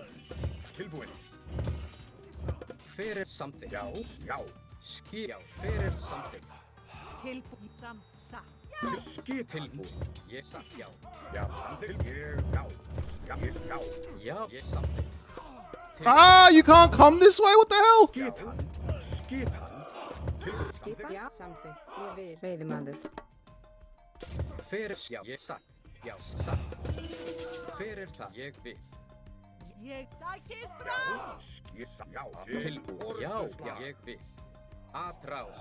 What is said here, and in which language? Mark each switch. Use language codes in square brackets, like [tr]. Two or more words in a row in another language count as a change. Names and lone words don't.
[is] Tilbúin. Fyrir samþykkt. Já. Já. Skip. Já. Fyrir samþykkt. Tilbúin satt. Til skip. Tilbúin. Ég satt. Já. Já. Samþykkt. Ég já. Já. Já. Ég samþykkt. [en] Ah, you can't come this way. What the hell? [is] Skipan. Skipan. Tilbúin. Skipa. Já, samþykkt. Ég vil. Veiðimaður. Fyrir já. Ég satt. Já. Satt. Fyrir það. Ég vil. Ég sækið frá. Já. Tilbúin. Já. Ég vil. Atrás.